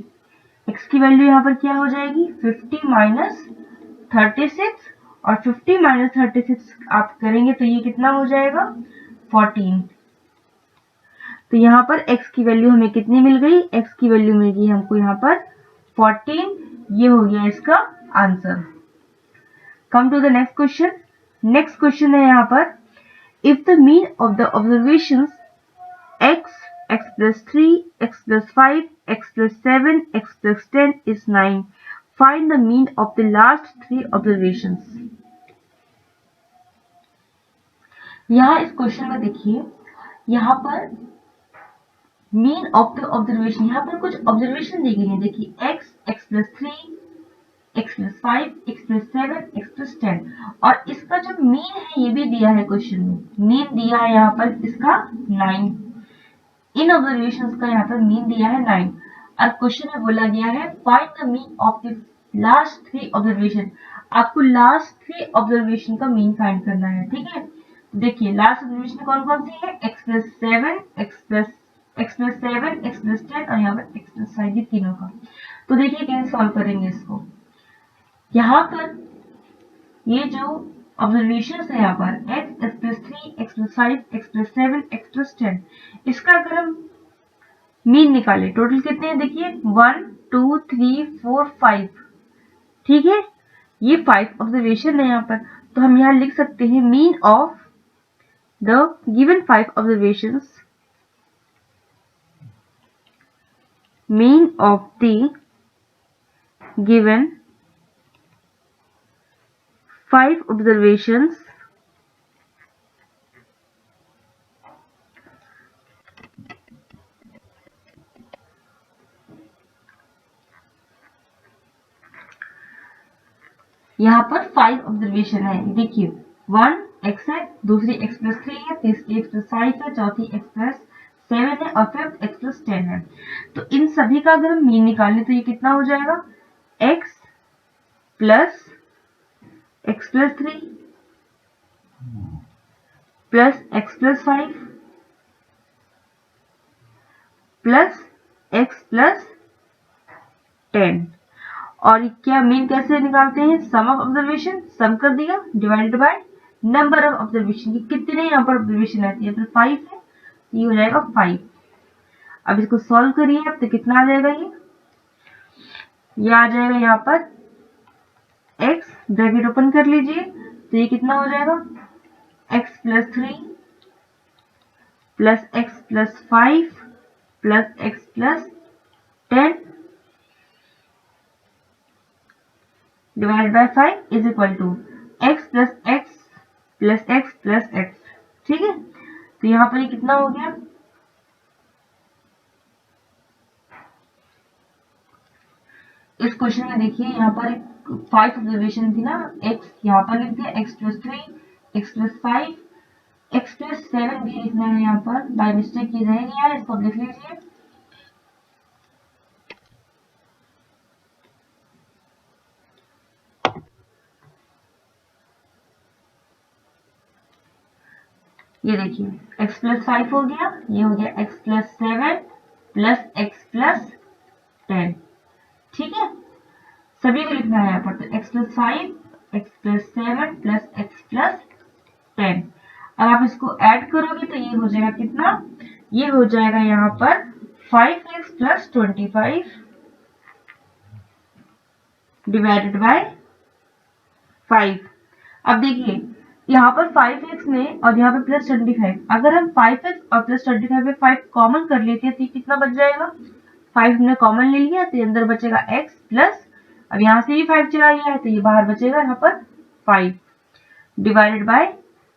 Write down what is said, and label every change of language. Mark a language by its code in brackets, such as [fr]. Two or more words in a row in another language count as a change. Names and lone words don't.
[hi] एक्स की वैल्यू यहाँ पर क्या हो जाएगी, 50 माइनस 36, और 50 माइनस 36 आप करेंगे तो ये कितना हो जाएगा, 14। तो यहाँ पर x की वैल्यू हमें कितनी मिल गई, x की वैल्यू मिल गई हमको यहाँ पर 14। ये हो गया इसका आंसर। [en] come to the next question. next question [hi] है यहाँ पर, [en] if the mean of the observations x, x plus 3, x plus 5, x plus 7, x plus 10 is 9. Find the mean of the last 3 observations. [hi] यहाँ इस क्वेश्चन में देखिए, यहाँ पर [en] mean of the observation, [hi] यहाँ पर कुछ ऑब्जर्वेशन दी गई है। [en] देखिए x, x plus 3, x plus 5, x plus 7, x plus 10, [hi] और इसका जो मीन है ये भी दिया है क्वेश्चन में। मीन दिया है यहाँ पर इसका 9। इन ऑब्जर्वेशंस का यहाँ पर मीन दिया है 9, और क्वेश्चन में बोला गया है [en] find the mean of the last 3 observation. [hi] आपको [en] last 3 observation [hi] का मीन फाइंड करना है, ठीक है। देखिए [en] last observation [hi] कौन कौन सी है, [en] x plus 7, x plus 7, x plus 10 [hi] और यहाँ पर [en] x plus 5, [hi] ये तीनों का। तो देखिए कैसे सॉल्व करेंगे इसको। यहाँ पर ये जो ऑब्जर्वेशन है यहाँ पर [en] x, x plus 3, x plus 5, x plus 7, x plus 10, [hi] इसका अगर हम मीन निकाले, टोटल कितने हैं देखिए 1 2 3 4 5, ठीक है। ये 5 ऑब्जर्वेशन है यहाँ पर, तो हम यहाँ लिख सकते हैं [en] mean of the given 5 observations, mean of the given 5 observations [hi] यहाँ पर 5 ऑब्जर्वेशन है। देखिए 1 x है, दूसरी [en] x plus 3 [hi] है, तीसरी [en] x plus 5 [hi] है, चौथी [en] x plus 7 [hi] है और फिफ्थ [en] x plus 10 [hi] है। तो इन सभी का अगर हम मीन निकालें तो ये कितना हो जाएगा, [en] x plus x plus 3 plus x plus 5 plus x plus 10। [hi] और क्या मीन कैसे निकालते हैं, [en] sum of observation, [hi] सम कर दिया [en] divided by number of observation, [hi] की कितने यहाँ पर ऑब्जर्वेशन आती है, तो 5 है, ये हो जाएगा 5। अब इसको सॉल्व करिए, अब तो कितना आ जाएगा, ये आ जाएगा यहाँ पर [en] x, bracket open [hi] कर लीजिए, तो ये कितना हो जाएगा [en] x plus 3 plus x plus 5 plus x plus 10 divide by 5 is equal to x plus x plus x plus x, [hi] ठीक है। तो यहाँ पर ये कितना हो गया, इस क्वेश्चन में देखिए यहाँ पर 5 ऑब्जर्वेशन थी ना, x यहाँ पर लिख दिया, [en] x plus 3, x plus 5, x plus 7 [hi] भी लिखना है यहाँ पर, [en] by mistake [hi] ये रह गया है, इसको आप लिख लीजिए। ये देखिए [en] x plus 5 [hi] हो गया, ये हो गया [en] x plus 7 plus x plus 10, [hi] ठीक है। सभी को लिखना है यहाँ पर, तो [en] x plus 5, x plus 7 plus x plus 10। [hi] अब आप इसको ऐड करोगे तो ये हो जाएगा कितना, ये हो जाएगा यहाँ पर [en] 5x plus 25 divided by 5. [hi] अब देखिए यहाँ पर 5x में और यहाँ पे प्लस 25, अगर हम 5x और प्लस 25 में 5 कॉमन कर लेते हैं तो ये कितना बच जाएगा, 5 हमने कॉमन ले लिया तो अंदर बचेगा x प्लस, अब यहाँ से भी 5 चला गया है तो ये बाहर बचेगा यहाँ पर [en] 5 divided by 5.